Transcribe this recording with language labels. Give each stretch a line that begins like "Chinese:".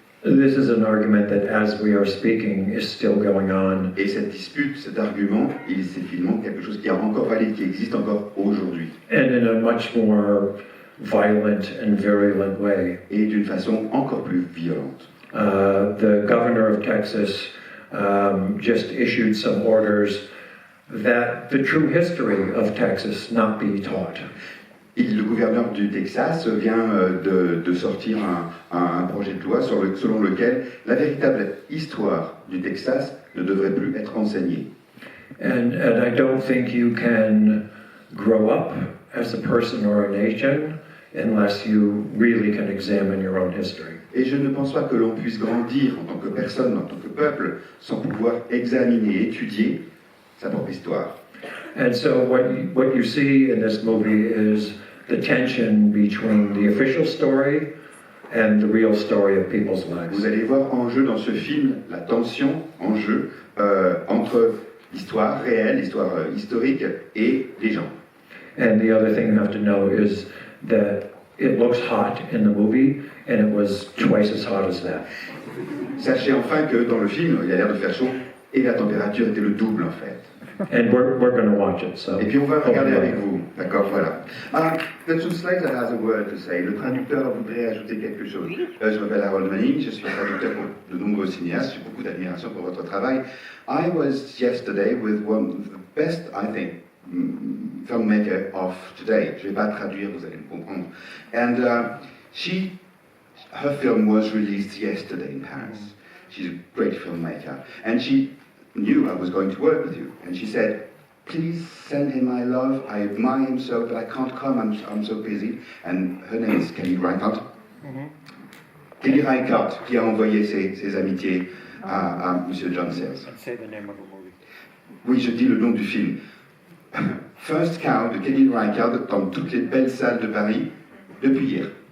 English: this is an argument that as we are speaking is still going on.
French: Et cette dispute, cet argument, c'est finalement quelque chose qui est encore valide, qui existe encore aujourd'hui.
English: And in a much more violent and virulent way.
French: Et d'une façon encore plus violente.
English: The governor of Texas just issued some orders that the true history of Texas not be taught.
French: Le gouverneur du Texas vient de sortir un projet de loi selon lequel la véritable histoire du Texas ne devrait plus être enseignée.
English: And I don't think you can grow up as a person or a nation unless you really can examine your own history.
French: Et je ne pense pas que l'on puisse grandir en tant que personne, en tant que peuple, sans pouvoir examiner, étudier sa propre histoire.
English: And so what you see in this movie is the tension between the official story and the real story of people's lives.
French: Vous allez voir en jeu dans ce film la tension en jeu entre l'histoire réelle, l'histoire historique et les gens.
English: And the other thing you have to know is that it looks hot in the movie, and it was twice as hot as that.
French: Sachez enfin que dans le film, il a l'air de faire chaud et la température était le double en fait.
English: And we're going to watch it. So.
French: Et puis on va regarder avec vous, d'accord, voilà.
English: The translator has a word to say.
French: Le traducteur voudrait ajouter quelque chose. Je m'appelle Harold Manning, je suis traducteur pour de nombreux cinéastes, j'ai beaucoup d'admiration pour votre travail.
English: I was yesterday with one of the best, I think, filmmaker of today.
French: Je ne vais pas traduire, vous allez me comprendre.
English: And her film was released yesterday in Paris. She's a great filmmaker. And she knew I was going to work with you. And she said, please send him my love. I admire him so, but I can't come. I'm so busy. And her name is Kelly Reichardt.
French: Kelly Reichardt, qui a envoyé ses amitiés à M. John Sayles.
English: Say the name of the movie.
French: Oui, je dis le nom du film. First Cow de Kelly Reichardt dans toutes les belles salles de Paris depuis hier.